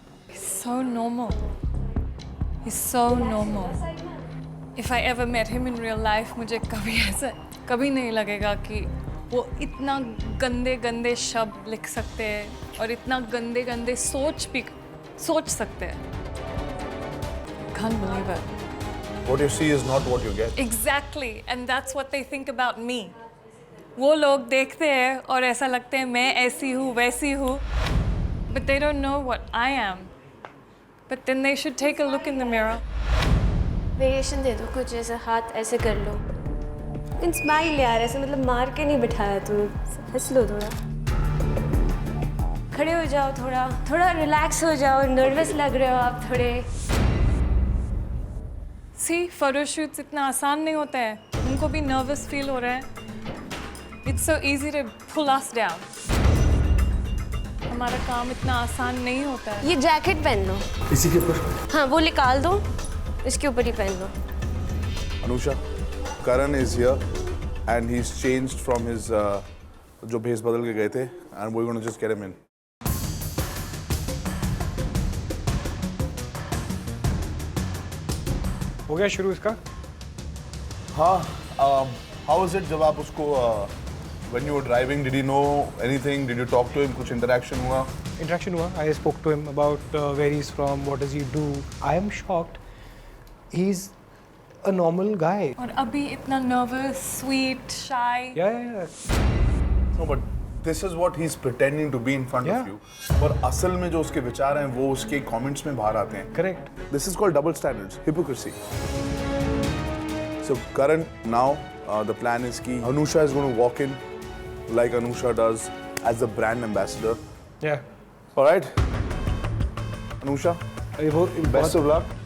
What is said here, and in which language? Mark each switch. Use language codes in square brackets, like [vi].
[en] He's so normal. He's so normal. If I ever met him in real life, [hi] मुझे कभी ऐसा कभी नहीं लगेगा कि वो इतना गंदे गंदे शब्द लिख सकते हैं और इतना गंदे गंदे सोच सकते हैं। [en] Can't believe it. What you see is not what you get. Exactly, and that's what they think about me. [hi] वो लोग देखते हैं और ऐसा लगते हैं मैं ऐसी हूँ वैसी हूँ, [en] but they don't know what I am. But then they should take a look in the mirror. [hi] Variation दे दो कुछ, ऐसे हाथ ऐसे कर लो, लेकिन स्माइल यार, ऐसे मतलब मार के नहीं बिठाया तुम, हंस लो थोड़ा, खड़े हो जाओ, थोड़ा रिलैक्स हो जाओ, नर्वस लग रहे हो आप थोड़े। [en] See, photo shoots [hi] इतना आसान नहीं होता है, उनको भी नर्वस फील हो रहा है। [en] It's so easy to pull us down. [hi] हमारा काम इतना आसान नहीं होता है। ये जैकेट पहन लो, इसी के ऊपर? हाँ वो निकाल दो, इसके ऊपर ही पहन लो। [en] Anusha, Karan is here and he's changed from his [hi] जो भेस बदल के गए थे, [en] and we're going to just get him in. [hi] हो गया शुरू इसका? [en] हाँ, how was it [hi] जब आप उसको [en] when you were driving, did he know anything? Did you talk to him? [hi] कुछ interaction हुआ? Interaction हुआ. [en] I spoke to him about where he's from, what does he do. I am shocked. He's a normal guy. [hi] और अभी इतना nervous, sweet, shy. [en] Yeah. No, but this is what he's pretending to be in front of Yeah. you. [hi] पर असल में जो उसके विचार हैं वो उसके comments में बाहर आते हैं. [en] Correct. This is called double standards, hypocrisy. So Karan, now the plan is कि Anusha is going to walk in like Anusha does as the brand ambassador. Yeah. All right, Anusha, [hi] ये वो [en] best of luck.